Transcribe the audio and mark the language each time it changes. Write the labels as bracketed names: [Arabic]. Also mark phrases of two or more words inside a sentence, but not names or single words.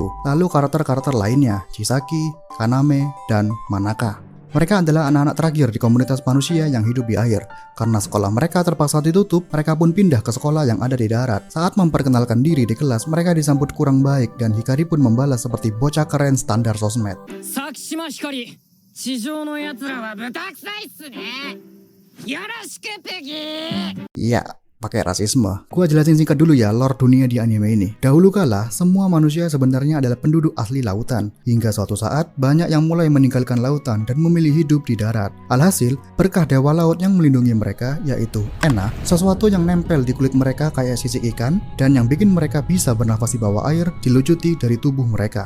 [Indonesian] Lalu karakter-karakter lainnya, Chisaki, Kaname, dan Manaka. Mereka adalah anak-anak terakhir di komunitas manusia yang hidup di air. Karena sekolah mereka terpaksa ditutup, mereka pun pindah ke sekolah yang ada di darat. Saat memperkenalkan diri di kelas, mereka disambut kurang baik dan Hikari pun membalas seperti bocah keren standar sosmed. [Japanese] Sakishima Hikari, 地上の奴らは豚臭いっすね。 [Indonesian] Iya, pakai rasisme. Gua jelasin singkat dulu ya lore dunia di anime ini. Dahulu kala, semua manusia sebenarnya adalah penduduk asli lautan. Hingga suatu saat, banyak yang mulai meninggalkan lautan dan memilih hidup di darat. Alhasil, berkah dewa laut yang melindungi mereka, yaitu Enna, sesuatu yang nempel di kulit mereka kayak sisik ikan, dan yang bikin mereka bisa bernafas di bawah air, dilucuti dari tubuh mereka.